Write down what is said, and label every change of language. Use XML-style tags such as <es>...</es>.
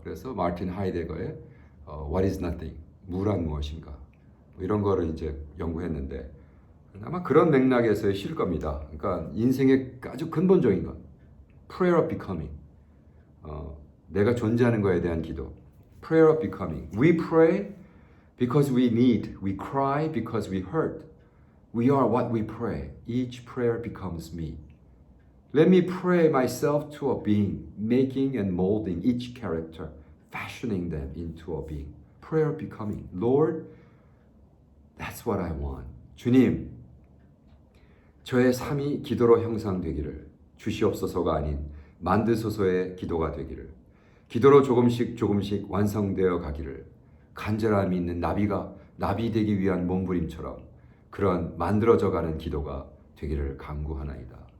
<ko>그래서 마틴 하이데거의 What is nothing, 무란 무엇인가, 뭐 이런 거를 이제 연구했는데 아마 그런 맥락에서의 시일 겁니다. 그러니까 인생의 아주 근본적인 것, prayer of becoming, 내가 존재하는 거에 대한 기도, prayer of becoming.</ko> <en>We pray because we need, we cry because we hurt. We are what we pray. Each prayer becomes me. Let me pray myself to a being, making and molding each character, fashioning them into a being. Prayer of becoming. Lord, that's what I want.</en> <ko>주님, 저의 삶이 기도로 형상되기를 주시옵소서가 아닌 만드소서의 기도가 되기를, 기도로 조금씩 조금씩 완성되어 가기를, 간절함이 있는 나비 되기 위한 몸부림처럼 그런 만들어져가는 기도가 되기를 간구하나이다.</ko>